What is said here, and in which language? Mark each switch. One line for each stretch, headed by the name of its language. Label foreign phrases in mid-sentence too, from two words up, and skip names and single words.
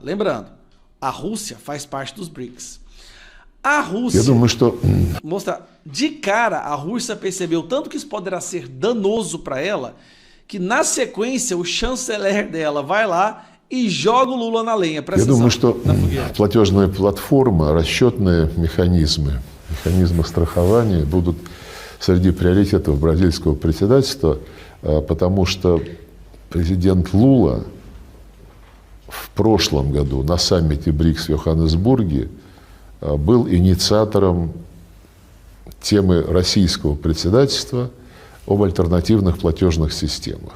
Portuguese: Lembrando, a Rússia faz parte dos BRICS. A Rússia, mostra, de cara, a Rússia percebeu tanto que isso poderá ser danoso para ela, que na sequência o chanceler dela vai lá и joga o Lula на lenha.
Russian: Я думаю, что платежная платформа, расчетные механизмы страхования будут среди приоритетов бразильского председательства, потому что президент Лула в прошлом году на саммите БРИКС в Йоханнесбурге был инициатором темы российского председательства об альтернативных платежных системах.